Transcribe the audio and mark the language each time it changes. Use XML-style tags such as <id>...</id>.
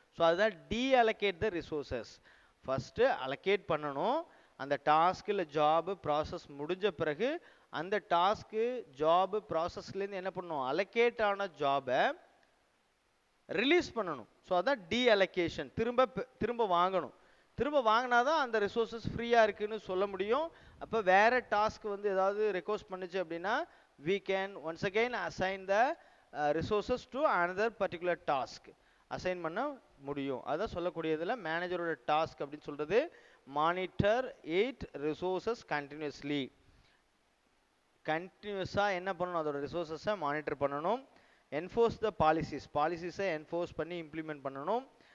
<ta>So அதுதான்</ta> <en>Deallocate the resources.</en> <ta>First allocate பண்ணணும், அந்த டாஸ்க் இல்லை ஜாபு ப்ராசஸ் முடிஞ்ச பிறகு அந்த டாஸ்க்கு ஜாபு ப்ராசஸ்லேருந்து என்ன பண்ணணும், அலோகேட் ஆன ஜாபை ரிலீஸ் பண்ணணும். ஸோ அதான் டீஅலோகேஷன். திரும்ப வாங்கணும். திரும்ப வாங்கினா தான் அந்த ரிசோர்ஸஸ் ஃப்ரீயாக இருக்குன்னு சொல்ல முடியும். அப்போ வேறு டாஸ்க் வந்து ஏதாவது ரெக்வஸ்ட் பண்ணுச்சு அப்படின்னா</ta> <en>we can once again assign the resources to another particular task.</en> <ta>Assign பண்ண முடியும். அதான் சொல்லக்கூடியதில் மேனேஜரோட டாஸ்க் அப்படின்னு சொல்கிறது</ta> <en>Monitor it resources continuously.</en> <ta>கண்டினியூஸாக என்ன பண்ணணும், அதோட ரிசோர்ஸஸை மானிட்டர் பண்ணணும். என்ஃபோர்ஸ் த பாலிசிஸை என்ஃபோர்ஸ் பண்ணி இம்ப்ளிமெண்ட் பண்ணணும்.</ta>